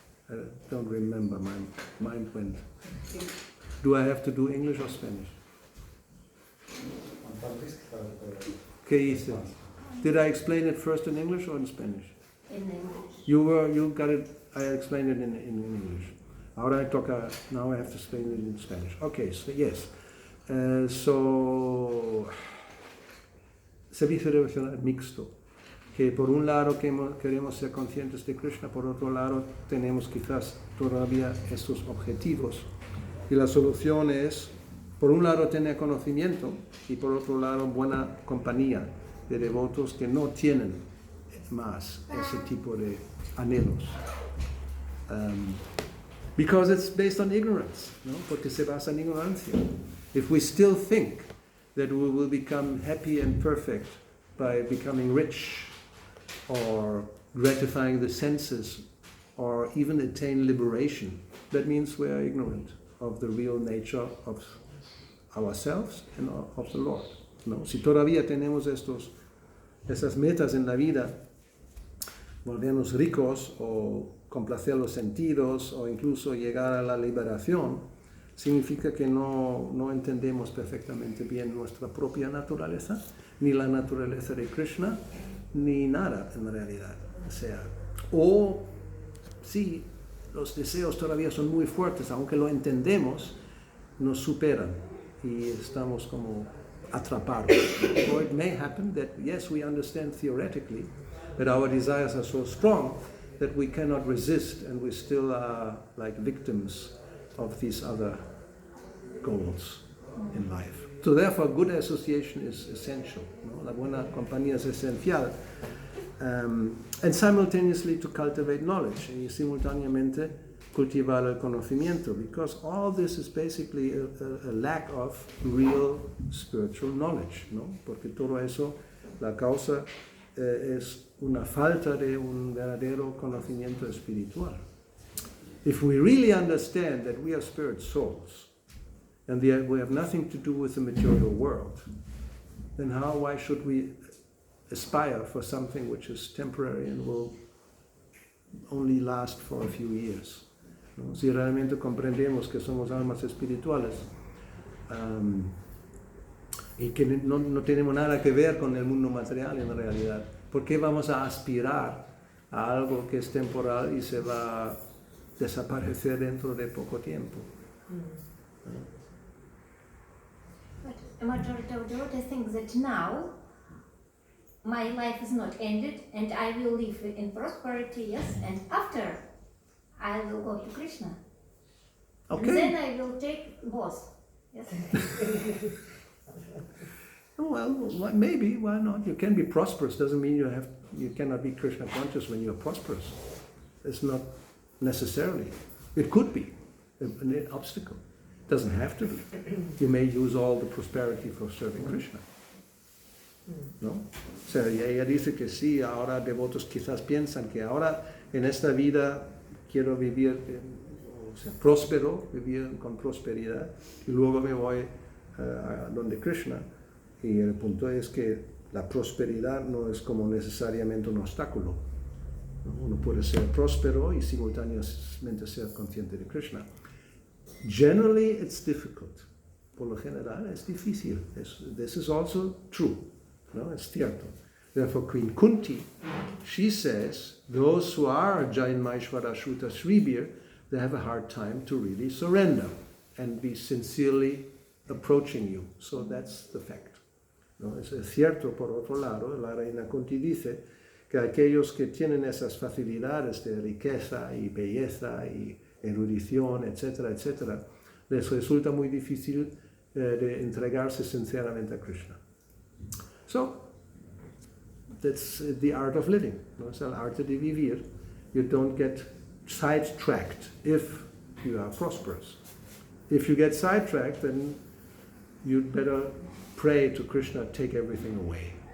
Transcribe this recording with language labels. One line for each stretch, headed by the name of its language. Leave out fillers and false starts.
English: I don't remember, my mind went. Do I have to do English or Spanish?
Spanish: ¿Qué hice?
English: Did I explain it first in English or in Spanish? In English. You got it, I explained it in English. Ahora now I have to explain it in Spanish. Okay, so yes.
Spanish: So, servicio devocional mixto, que por un lado queremos ser conscientes de Krishna, por otro lado tenemos quizás todavía estos objetivos. Y la solución es, por un lado, tener conocimiento y por otro lado, buena compañía de devotos que no tienen más ese tipo de anhelos.
English: Because it's based on ignorance,
Spanish: ¿no? Porque se basa en ignorancia.
English: If we still think that we will become happy and perfect by becoming rich or gratifying the senses or even attain liberation, that means we are ignorant of the real nature of ourselves and of the Lord.
Spanish: ¿No? Si todavía tenemos esas metas en la vida, volvernos ricos o complacer los sentidos o incluso llegar a la liberación, significa que no entendemos perfectamente bien nuestra propia naturaleza, ni la naturaleza de Krishna, ni nada en realidad. O sí, los deseos todavía son muy fuertes, aunque lo entendemos, nos superan y estamos como atrapados.
English: Or it may happen that, yes, we understand theoretically, but our desires are so strong that we cannot resist and we still are like victims of these other goals in life. So therefore, good association is essential.
Spanish: ¿No? La buena compañía es esencial.
English: And simultaneously to cultivate knowledge,
Spanish: y simultáneamente cultivar el conocimiento,
English: because all this is basically a lack of real spiritual knowledge, ¿no?
Spanish: Porque todo eso, la causa es una falta de un verdadero conocimiento espiritual.
English: If we really understand that we are spirit souls, and we have nothing to do with the material world, then why should we aspire for something which is temporary and will only last for a few years?
Spanish: ¿No? Si realmente comprendemos que somos almas espirituales y que no tenemos nada que ver con el mundo material en realidad, ¿por qué vamos a aspirar a algo que es temporal y se va a desaparecer dentro de poco tiempo?
English: But a majority of devotees think that now my life is not ended and I will live in prosperity, yes, and after I will go to Krishna. Okay. And then I will take both. Yes. Well, maybe, why not? You can be prosperous, doesn't mean you cannot be Krishna conscious when you're prosperous. It's not necessarily. It could be an obstacle. It doesn't have to be. You may use all the prosperity for serving Krishna.
Spanish: ¿No? O sea, y ella dice que sí, ahora devotos quizás piensan que ahora en esta vida quiero vivir, o sea, próspero, vivir con prosperidad, y luego me voy a donde Krishna. Y el punto es que la prosperidad no es como necesariamente un obstáculo. ¿No? Uno puede ser próspero y simultáneamente ser consciente de Krishna.
English: Generally, it's difficult.
Spanish: Por lo general, es difícil.
English: This is also true.
Spanish: No, es cierto.
English: Therefore, Queen Kunti, she says, those who are Jain Maishvara Shruta Shribir, they have a hard time to really surrender and be sincerely approaching you. So that's the fact. ¿No?
Spanish: Es cierto, por otro lado, la reina Kunti dice que aquellos que tienen esas facilidades de riqueza y belleza y erudición, etcétera, etcétera, les resulta muy difícil de entregarse sinceramente a Krishna.
English: So, that's the art of living. ¿No?
Spanish: Es el arte de vivir.
English: You don't get sidetracked if you are prosperous. If you get sidetracked, then you'd better pray to Krishna, take everything away.